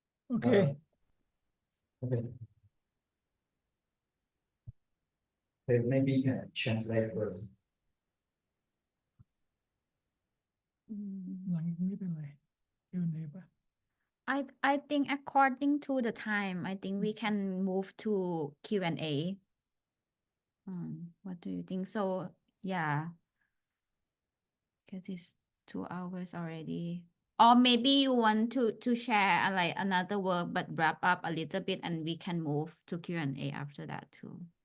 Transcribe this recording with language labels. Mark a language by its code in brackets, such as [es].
[en] Okay. Okay. Okay, maybe you can translate first. [th] หลังนี้เป็นไร Q&A ปะ [en] I think according to the time, I think we can move to Q&A. What do you think? So yeah, because it's 2 hours already. Or maybe you want to share like another work, but wrap up a little bit, and we can move to Q&A after that too.